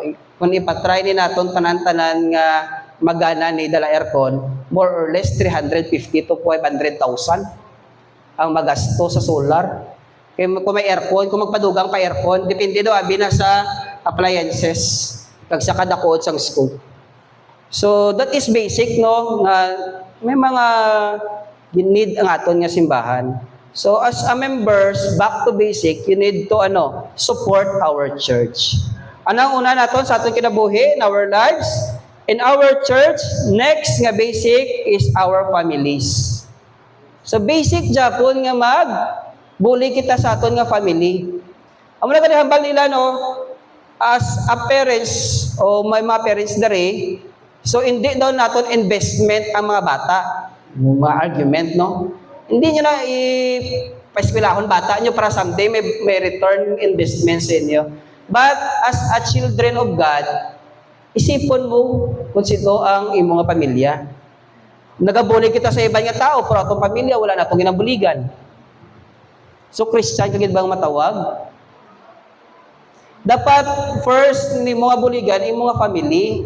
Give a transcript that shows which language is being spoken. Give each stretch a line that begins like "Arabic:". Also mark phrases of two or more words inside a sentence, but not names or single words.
Hiligaynon: Kung ipatry ni naton tanan-tanan nga magana ni dala aircon,
English: more or less
Hiligaynon: 350 to 500,000 ang magasto sa solar. Kaya kung may aircon, kung magpadugang pa aircon, depende daw abi na sa appliances kag sa kada kuot sang scope.
English: So that is basic,
Hiligaynon: no, nga may mga need ang aton nga simbahan.
English: So as a members, back to basic, you need to support our church.
Hiligaynon: Anong una naton sa aton kinabuhi
English: in our lives? In our church, next nga basic is our families.
Hiligaynon: So basic japon nga buli kita sa aton nga family. Amo na kanihambal nila, no,
English: as a parents
Hiligaynon: o may mga parents dere, so hindi daw naton investment ang mga bata. Mga argument, no? Hindi nyo na ipaeskwelahon bata nyo para someday may
English: return investment
Hiligaynon: sa inyo.
English: But as a children of God,
Hiligaynon: isipon mo kung sino ang imong pamilya. Nagabuli kita sa ibang nga tao, pero atong pamilya, wala na itong ginabuligan. So, Christian, kagid bang matawag? Dapat, first, ni mga buligan, yung mga family.